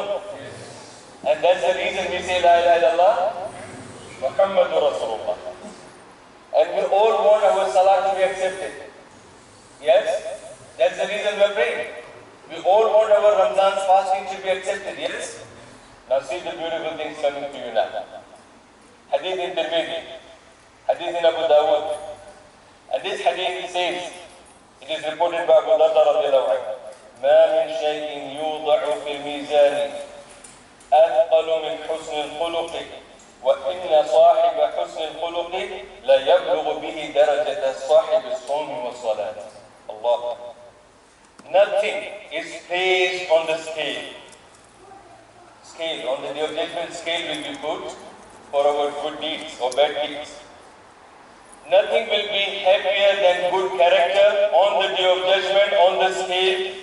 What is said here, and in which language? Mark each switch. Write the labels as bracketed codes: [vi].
[en] say La ilaha illallah, Muhammadur Rasulullah. And we all want our salah to be accepted. Yes? That's the reason we are praying. We all want our Ramzan's fasting to be accepted. Yes? Now see the beautiful things coming to you now. Hadith in Tirmidhi, Hadith in Abu Dawud. And this hadith says, it is reported by Abu Darda radiallahu anhu, [ar] ما من شيء يوضع في الميزان أثقل من حسن الخلق وإن صاحب حسن الخلق لا يبلغ به درجة صاحب الصوم والصلاة. [en] Allah. Nothing is placed on the scale. On the day of judgment, scale will be put for our good deeds or bad deeds. Nothing will be happier than good character on the day of judgment on the scale.